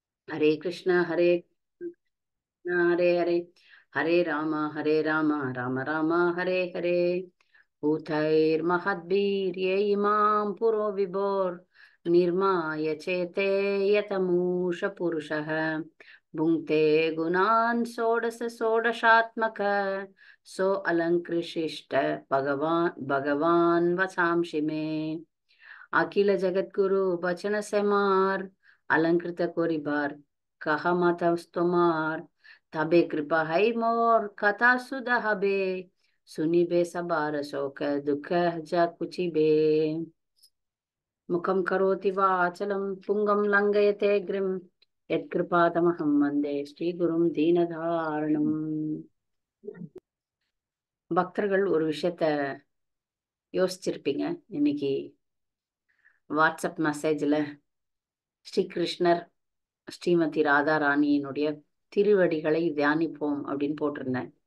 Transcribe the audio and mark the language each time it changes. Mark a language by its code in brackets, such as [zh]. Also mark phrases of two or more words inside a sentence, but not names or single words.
[sa] हरे कृष्ण हरे हरे हरे राम राम राम हरे हरे भूतैर्महद्भिर्ये इमां पुरो विभोर् निर्माय चेते यतमूष पुरुषः भुङ्क्ते गुणान् षोडश षोडशात्मक सो अलङ्कृशिष्ट भगवान् वसांसि मे अखिल [bn] জগদ্গুরু বচন সেমার অলংকৃত করিবার কহা মতস্তুমার তবে কৃপা হৈ মোর কথা সুধা হবে শুনিবে সবার শোক দুখ যা কুচিবে [sa] मुखम करोति वाचलम पुंगम लंघयते ग्रिम यत्कृपातमहं वन्दे श्रीगुरुं दीनतारणम्. [ta] பக்தர்கள் ஒரு விஷயத்த யோசிச்சிருப்பீங்க. இன்னைக்கு வாட்ஸ்அப் மெசேஜ்ல ஸ்ரீகிருஷ்ணர் ஸ்ரீமதி ராதா ராணியினுடைய திருவடிகளை தியானிப்போம் அப்படின்னு போட்டிருந்தேன்.